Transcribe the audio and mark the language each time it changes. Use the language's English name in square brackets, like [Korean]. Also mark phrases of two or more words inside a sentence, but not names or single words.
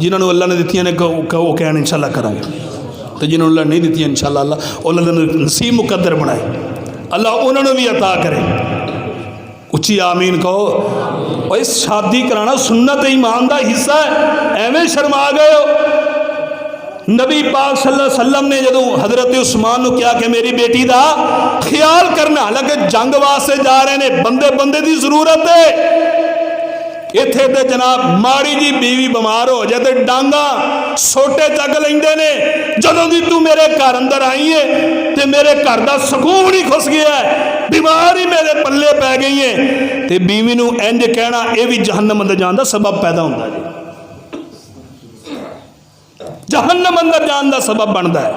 [Punjabi] جنہوں نے اللہ نے دتیاں نے وہ کہن ان شاءاللہ کراں گے، تو جنہوں نے اللہ نہیں دتیاں ان شاءاللہ اللہ نے نصیب مقدر بنائے، اللہ انہوں نے بھی عطا کرے. اچی آمین کہو. اور اس شادی کرانا سنت ایمان دا حصہ ہے، ایویں شرما گئے ہو. [Urdu] نبی پاک [Arabic] صلى الله عليه وسلم [Urdu] نے جو حضرت عثمان کو کہا کہ میری بیٹی کا خیال کرنا، حالانکہ جنگ واسطے جا رہے ہیں، بندے بندے کی ضرورت ہے. [Punjabi] ایتھے تے جناب ماڑی جی بیوی بیمار ہو جائے تو ڈانگا سوٹے چک لیندے نے. جدوں دی تو میرے گھر اندر آئی ہے تو میرے گھر کا سکون ہی کھس گیا ہے، بیمار ہی میرے پلے پے گئی ہے. تو بیوی نوں انج کہنا یہ بھی جہنم اندر جان دا سبب پیدا ہوندا ہے، جہنم اندر جان دا سبب بنتا ہے.